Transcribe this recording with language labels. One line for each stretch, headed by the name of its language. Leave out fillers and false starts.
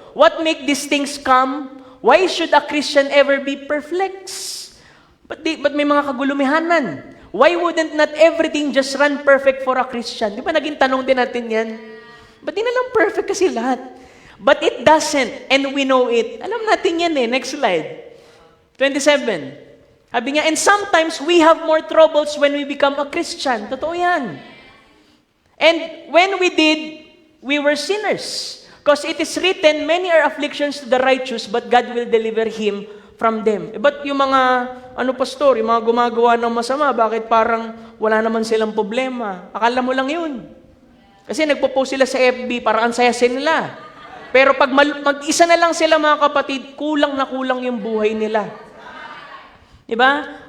English: What make these things come? Why should a Christian ever be perplexed?
Filipino: Ba't may mga kagulumihanan?
English: Why wouldn't not everything just run perfect for a Christian?
Filipino: Di ba naging tanong din natin yan? Ba't di na lang perfect kasi lahat?
English: But it doesn't, and we know it.
Filipino: Alam natin yan eh.
English: Next slide. 27.
Filipino: Sabi nga,
English: and sometimes we have more troubles when we become a Christian.
Filipino: Totoo yan.
English: And when we did, we were sinners. Because it is written, many are afflictions to the righteous, but God will deliver him from them.
Filipino: But yung mga, pastor, yung mga gumagawa ng masama, bakit parang wala naman silang problema? Akala mo lang yun. Kasi nagpo-post sila sa FB, parang ang saya nila. Pero pag mag-isa na lang sila mga kapatid, kulang na kulang yung buhay nila. Diba?